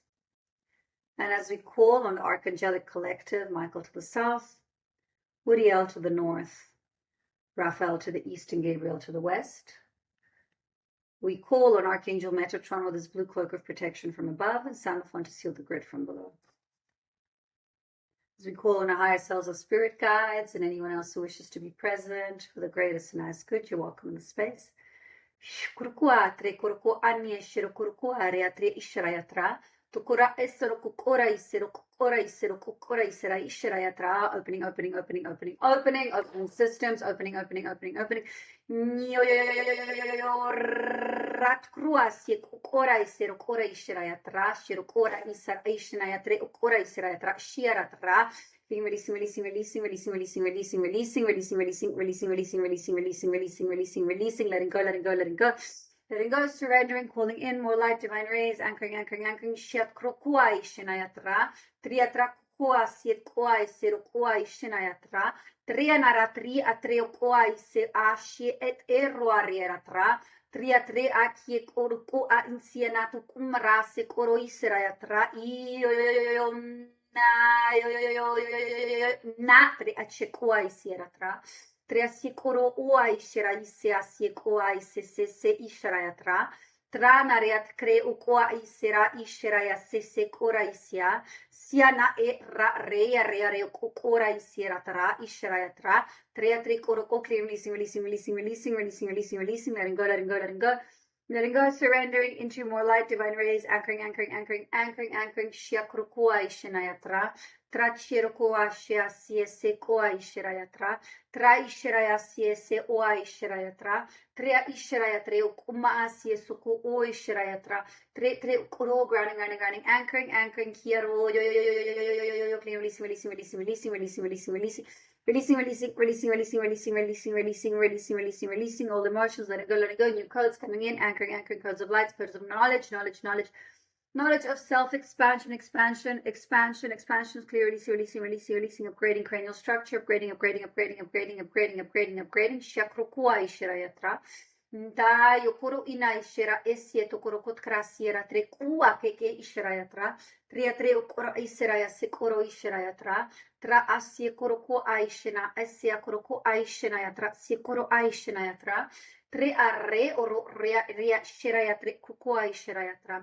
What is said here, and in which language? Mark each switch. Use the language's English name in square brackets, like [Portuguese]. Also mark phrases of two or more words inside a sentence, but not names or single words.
[English] And as we call on the Archangelic Collective, Michael to the south, Uriel to the north, Raphael to the east, and Gabriel to the west, we call on Archangel Metatron with his blue cloak of protection from above and Sandalphon to seal the grid from below. As we call on our higher selves of spirit guides and anyone else who wishes to be present for the greatest and highest good, you're welcome in the space. Tukura esero kukora isero kukora isero kukora isera ishirayatra. Opening, opening, opening, opening, opening, opening systems, opening, opening, opening, opening. Rat kruasie kukora isero kora ishirayatra. Shiro kora isar ishinayatre ukora isirayatra. Shiaratra. Releasing, releasing, releasing, releasing, releasing, releasing, releasing, releasing, releasing, releasing, releasing, releasing, releasing, releasing, releasing, releasing, letting go, letting go, letting go. Letting go, surrendering, calling in more light, divine rays, anchoring, anchoring, anchoring. Shiat krokuai shinayatra. Triatra kua siet kuai seru kuai shinayatra. Trianara tri atreo kuai se ashi et eroarieratra. Triatre akie koruku a insienatu kumra se koro isirayatra. Na tri achekuai sieratra. Triasicoro uai shiraise asiecoai se ishrayatra. Tranariat cre uqua isera ishraya se coraisia. Siana e ra re cora isieratra ishrayatra. Triatri coroco releasing, releasing, releasing, releasing, releasing, releasing, releasing, letting go, letting go, letting go. Letting go, surrendering into more light, divine rays, anchoring, anchoring, anchoring, anchoring, anchoring. Shiakrukua ishinayatra. Trachirukua shiasie se koa ishirayatra. Tra ishirayasie se oa ishirayatra. Trea ishirayatre ukuma asie suku o ishirayatra. Tre ukuro grounding, grounding, grounding, anchoring, anchoring. Kiaro yo releasing, releasing, releasing, releasing, releasing, releasing, releasing. Releasing, releasing, releasing, releasing, releasing, releasing, releasing, releasing, releasing, releasing all emotions, let it go, new codes coming in, anchoring, anchoring, codes of light, codes of knowledge, knowledge of self, expansion, clear, releasing, upgrading cranial structure, upgrading, shakrukua ishirayatra. Da yokoro ina ishira esie tokoro kotkrasiera tre kua keke ishirayatra. Triatre okoro isiraya sekoro ishirayatra. Tra asie koroko aishina esia koroko aishinayatra sekoro aishinayatra. Tre arre oro ria shirayatre kuko aishirayatra.